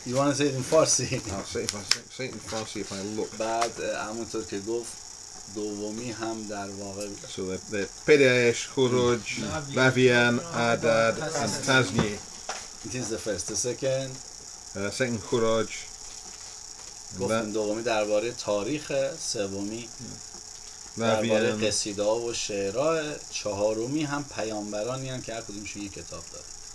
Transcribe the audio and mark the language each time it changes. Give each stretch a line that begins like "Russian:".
English: You want to say it in Farsi? I'll say if I say it in Farsi if I look.
Persian: بعد همونطور که گفت دومی هم در واقع
English: So they're Pedaesh, Khuruj, Bavian, Adad, and Tazni. it is the first. The second Second Khuruj.
Persian: گفتیم دومی درباره تاریخ، سومی درباره Bavian. قصیده ها و شعرها، چهارمی هم پیامبرانی هم که هر کدومشون یک کتاب داره.